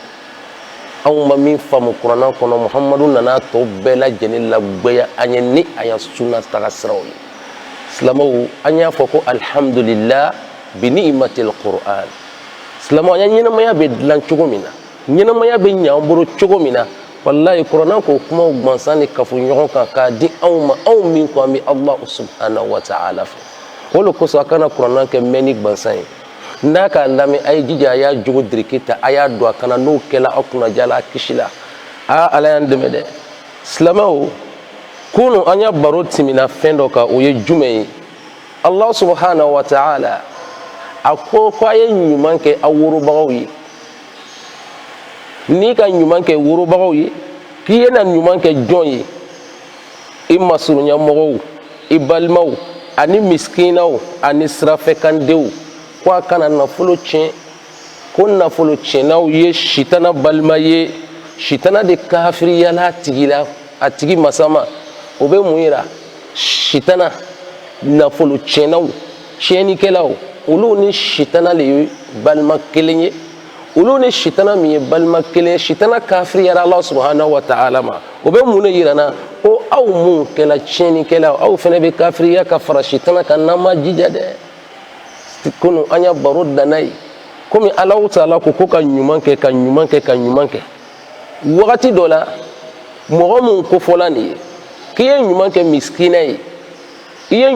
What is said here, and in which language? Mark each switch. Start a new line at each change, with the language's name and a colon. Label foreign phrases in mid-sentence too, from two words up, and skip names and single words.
Bambara: anw ma min faamu kuranna kɔnɔ Muhamadu nana tɔ bɛɛ lajɛlen lagwɛya an ye ni a ya sunna taga siraw ye. Silamɛw an y'a fɔ ko
Arabic: الحمد لله بنعمة القرآن.
Bambara: Silamɛw an ya ɲɛnamaya bɛ dilan cogo min na ɲɛnamaya bɛ ɲɛ an bolo cogo min na wallahi kuranna ko kumaw gansan ni kafoɲɔgɔn kan k'a di anw ma anw min ko an bɛ
Arabic: الله سبحانه وتعالى
Bambara: fɛ. O de kosɔn a kana kuranna kɛ mɛn ni gansan ye. n'a k'a lamɛn a ye jija a y'a jogo diriki ta a y'a don a kana n'o kɛla aw kunnaja la a kisi la ala y'an dɛmɛ dɛ. Silamɛw kunu an ya baro timina fɛn dɔ kan o ye jumɛn ye
Arabic: الله سبحانه وتعالى
Bambara: a ko a ye ɲuman kɛ aw worobagaw ye n'i ka ɲuman kɛ worobagaw ye k'i ye na ɲuman kɛ jɔn ye i masurunyamɔgɔw i balimaw ani miskinaw ani sirafɛkandenw ko a kana nafolo tiɲɛ ko nafolo tiɲɛnaw ye sitana balima ye sitana de kafiriyala a tigi masama o bɛ mun yira sitana nafolo tiɲɛnaw tiɲɛnikɛlaw olu ni sitana le ye balima kelen ye olu ni sitana min ye balima kelen ye sitana kafiriyala
Arabic: الله سبحانه وتعالى
Bambara: ma o bɛ mun de yira na ko aw mun kɛla tiɲɛnikɛlaw aw fana bɛ kafiriya ka fara sitana kan n'an ma jija dɛ. Kunu an ya baro danna ye komi Alahu Taala ko ka ɲuman kɛ ka ɲuman kɛ ka ɲuman kɛ wagati dɔ la mɔgɔ mun kofɔla nin ye k'i ye ɲuman kɛ miskina ye i ye